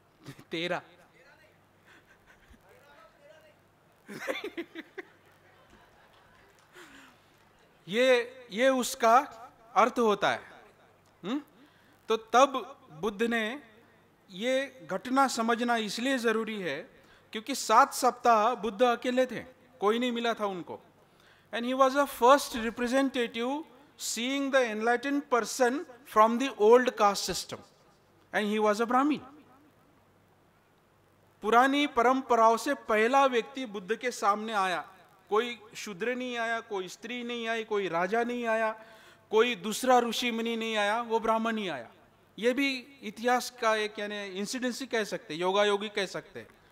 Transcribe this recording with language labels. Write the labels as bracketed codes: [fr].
[hi] 13 ये उसका अर्थ होता है। तो तब बुद्ध ने ये घटना समझना इसलिए जरूरी है क्योंकि 7 सप्ताह बुद्ध अकेले थे, कोई नहीं मिला था उनको। [en] And he was a first representative seeing the enlightened person from the old caste system, and he was a Brahmin. [hi] पुरानी परंपराओं से पहला व्यक्ति बुद्ध के सामने आया। कोई शूद्र नहीं आया, कोई स्त्री नहीं आई, कोई राजा नहीं आया, कोई दूसरा ऋषि मुनि नहीं आया, वो ब्राह्मण ही आया। ये भी इतिहास का एक यानी इंसिडेंस ही कह सकते, योगा योगी कह सकते।